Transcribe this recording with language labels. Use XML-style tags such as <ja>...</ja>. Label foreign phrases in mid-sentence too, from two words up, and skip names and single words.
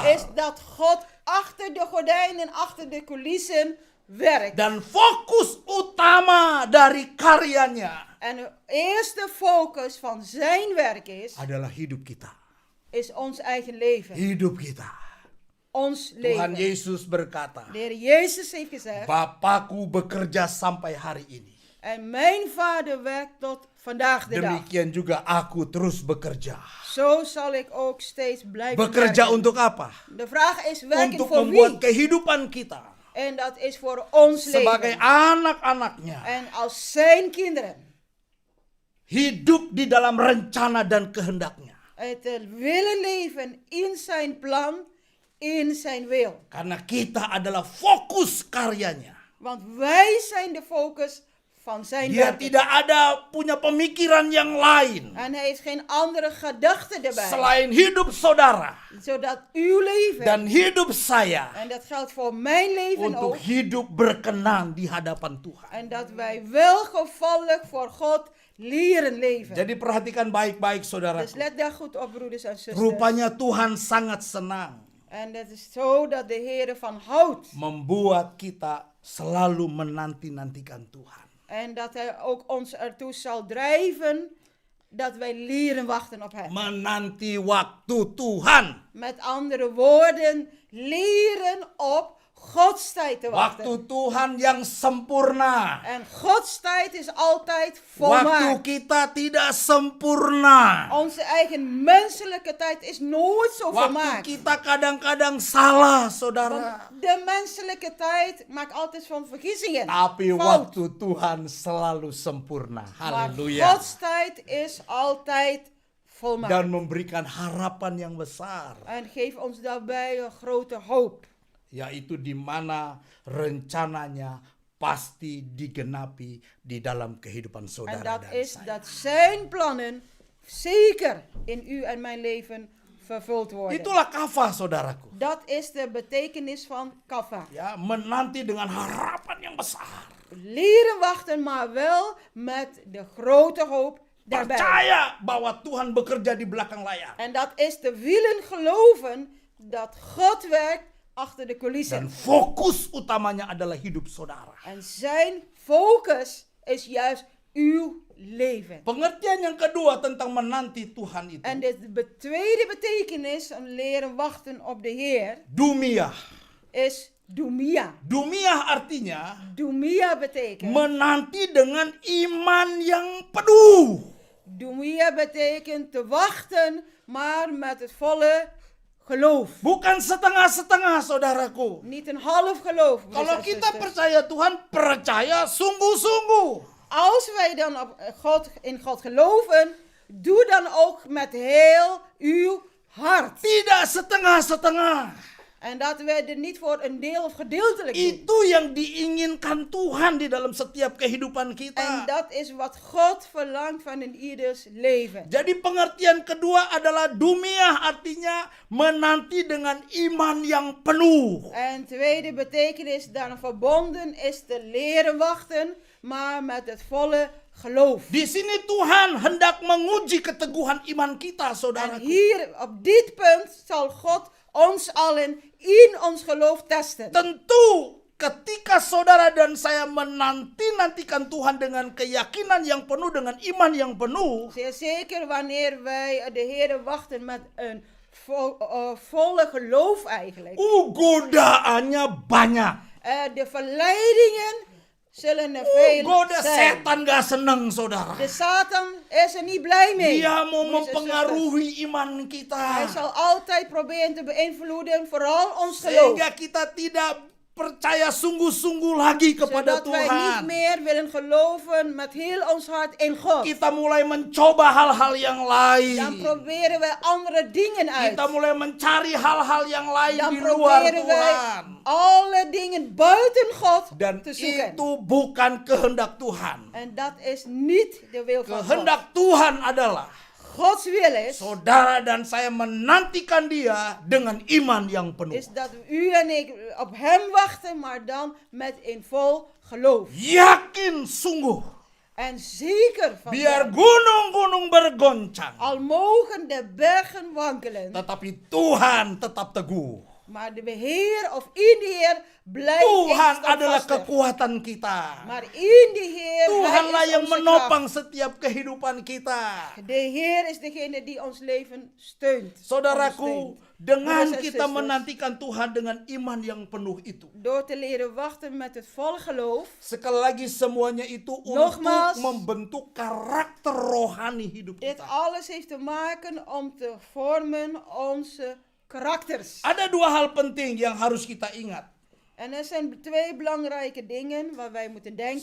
<nl>Is dat God achter de gordijnen, achter de coulissen werkt.</nl> <id>Dan fokus utama dari karyanya</id> <nl>En de eerste focus van zijn werk</nl> <id>adalah hidup kita.</id> <nl>is ons eigen leven.</nl> <id>Hidup kita.</id> <nl>Ons</nl> <id>Tuhan</id> <nl>leven.</nl> <id>Yesus berkata,</id> <nl>De Heer Jezus heeft gezegd,</nl> <id>Bapakku bekerja sampai hari ini.</id> <nl>en mijn Vader werkt tot vandaag de dag.</nl> <id>Demikian juga aku terus bekerja.</id> <nl>Zo zal ik ook steeds blijven</nl> <id>Bekerja</id> <nl>werken.</nl> <id>untuk apa?</id> <nl>De vraag is werken</nl> <id>Untuk</id> <nl>voor</nl> <id>membuat</id> <nl>wie?</nl> <id>kehidupan kita</id> <nl>En dat is voor ons</nl> <id>sebagai</id> <nl>leven.</nl> <id>anak-anaknya</id> <nl>En als zijn kinderen</nl> <id>hidup di dalam rencana dan kehendaknya.</id> <nl>het willen leven in zijn plan, in zijn wil.</nl> <id>Karena kita adalah fokus karyanya.</id> <nl>Want wij zijn de focus van zijn</nl> <id>Dia</id> <nl>werk.</nl> <id>tidak ada punya pemikiran yang lain</id> <nl>En hij heeft geen andere gedachte erbij.</nl> <id>selain hidup saudara</id> <nl>Zodat uw leven,</nl> <id>dan hidup saya</id> <nl>en dat geldt voor mijn leven</nl> <id>untuk</id> <nl>ook,</nl> <id>hidup berkenan di hadapan Tuhan.</id> <nl>en dat wij welgevallig voor God leren leven.</nl> <id>Jadi perhatikan baik-baik saudara.</id> <nl>Dus let daar goed op, broeders en zusters.</nl> <id>Rupanya Tuhan sangat senang</id> <nl>En het is zo dat de Heer ervan houdt.</nl> <id>membuat kita selalu menanti-nantikan Tuhan.</id> <nl>En dat hij ook ons ertoe zal drijven dat wij leren wachten op Hem.</nl> <id>Menanti waktu Tuhan.</id> <nl>Met andere woorden, leren op Gods tijd te wachten.</nl> <id>Waktu Tuhan yang sempurna.</id> <nl>En Gods tijd is altijd</nl> <id>Waktu</id> <nl>volmaakt.</nl> <id>kita tidak sempurna.</id> <nl>Onze eigen menselijke tijd is nooit zo</nl> <id>Waktu</id> <nl>volmaakt.</nl> <id>kita kadang-kadang salah, saudara.</id> <nl>De menselijke tijd maakt altijd van vergissingen.</nl> <id>Tapi</id> <nl>Fout.</nl> <id>waktu Tuhan selalu sempurna.</id> <nl>Maar</nl> <id>Haleluya.</id> <nl>Gods tijd is altijd volmaakt.</nl> <id>Dan memberikan harapan yang besar.</id> <nl>En geef ons daarbij een grote hoop.</nl> <id>Yaitu di mana rencananya pasti digenapi di dalam kehidupan</id> <nl>En</nl> <id>saudara</id> <nl>dat</nl> <id>dan</id> <nl>is</nl> <id>saya.</id> <nl>dat zijn plannen zeker in u en mijn leven vervuld worden.</nl> <id>Itulah kafah, saudaraku.</id> <nl>Dat is de betekenis van kaffa.</nl> <id>Ya, menanti dengan harapan yang besar.</id> <nl>Leren wachten, maar wel met de grote hoop daarbij.</nl> <id>Percaya bahwa Tuhan bekerja di belakang layar.</id> <nl>En dat is te willen geloven dat God werkt achter de coulissen.</nl> <id>Dan fokus utamanya adalah hidup saudara.</id> <nl>En zijn focus is juist uw leven.</nl> <id>Pengertian yang kedua tentang menanti Tuhan itu.</id> <nl>En de tweede betekenis van leren wachten op de Heer</nl> <id>Dumiah.</id> <nl>is dumia.</nl> <id>Dumiah artinya</id> <nl>Dumia betekent</nl> <id>menanti dengan iman yang penuh.</id> <nl>dumia betekent te wachten, maar met het volle geloof.</nl> <id>Bukan setengah-setengah, saudaraku.</id> <nl>Niet een half geloof. broers</nl> <id>Kalau</id> <nl>en</nl> <id>kita</id> <nl>zusters.</nl> <id>percaya Tuhan, percaya sungguh-sungguh.</id> <nl>Als wij dan in God geloven, doe dan ook met heel uw hart.</nl> <id>Tidak setengah-setengah.</id> <nl>En dat wij er niet voor een deel of gedeeltelijk doen.</nl> <id>Itu yang diinginkan Tuhan di dalam setiap kehidupan</id> <nl>En</nl> <id>kita.</id> <nl>dat is wat God verlangt van een ieders leven.</nl> <id>Jadi pengertian kedua adalah dumiah, artinya menanti dengan iman yang penuh.</id> <nl>En tweede betekenis daaraan verbonden is te leren wachten, maar met het volle geloof.</nl> <id>Di sini Tuhan hendak menguji keteguhan iman kita,</id> <nl>En</nl> <id>saudaraku.</id> <nl>hier op dit punt zal God ons allen in ons geloof testen.</nl> <id>Tentu ketika saudara dan saya menanti-nantikan Tuhan dengan keyakinan yang penuh, dengan iman yang penuh,</id> <nl>Zeer zeker wanneer wij de Heer wachten met een volle geloof eigenlijk.</nl> <id>godaannya banyak.</id> <nl>De verleidingen zullen er veel</nl> <id>Goda</id> <nl>zijn.</nl> <id>setan gak seneng, saudara.</id> <nl>De Satan is er niet blij mee.</nl> <id>Dia mau</id> <nl>broers en zusters.</nl> <id>mempengaruhi iman</id> <nl>Hij</nl> <id>kita.</id> <nl>zal altijd proberen te beïnvloeden, vooral ons geloof.</nl> <id>Sehingga kita tidak percaya sungguh-sungguh lagi kepada</id> <nl>Zodat wij niet</nl> <id>Tuhan.</id> <nl>meer willen geloven met heel ons hart in God.</nl> <id>Kita mulai mencoba hal-hal yang</id> <nl>Dan</nl> <id>lain.</id> <nl>proberen wij andere dingen uit.</nl> <id>Kita mulai mencari hal-hal yang lain</id> <nl>Dan</nl> <id>di luar</id> <nl>proberen wij</nl> <id>Tuhan.</id> <nl>alle dingen buiten God</nl> <id>Dan</id> <nl>te zoeken.</nl> <id>itu bukan kehendak Tuhan.</id> <nl>En dat is niet de wil van God.</nl> <id>Kehendak Tuhan adalah</id> <nl>Gods wil is,</nl> <id>saudara dan saya menantikan Dia dengan iman yang penuh.</id> <nl>is dat u en ik op hem wachten, maar dan met een vol geloof.</nl> <id>Yakin sungguh.</id> <nl>En zeker van</nl> <id>Biar</id> <nl>dat,</nl> <id>gunung-gunung bergoncang,</id> <nl>al mogen de bergen wankelen,</nl> <id>tetapi Tuhan tetap teguh.</id> <nl>maar de Heer of in de Heer blijft</nl> <id>Tuhan</id> <nl>ik</nl> <id>adalah</id> <nl>standvastig.</nl> <id>kekuatan kita.</id> <nl>Maar in de Heer,</nl> <id>Tuhanlah</id> <nl>Hij is</nl> <id>yang</id> <nl>onze</nl> <id>menopang</id> <nl>kracht.</nl> <id>setiap kehidupan kita.</id> <nl>De Heer is degene die ons leven steunt.</nl> <id>Saudaraku,</id> <nl>ondersteunt.</nl> <id>dengan</id> <en>Brothers and</en> <id>kita</id> <en>sisters,</en> <id>menantikan Tuhan dengan iman yang penuh itu.</id> <nl>door te leren wachten met het volle geloof,</nl> <id>Sekali lagi semuanya itu untuk</id> <nl>Nogmaals,</nl> <id>membentuk karakter rohani hidup</id> <nl>dit</nl> <id>kita.</id> <nl>alles heeft te maken om te vormen onze karakters.</nl> <id>Ada dua hal penting yang harus kita ingat</id> <nl>En er zijn twee belangrijke dingen waar wij moeten denken</nl>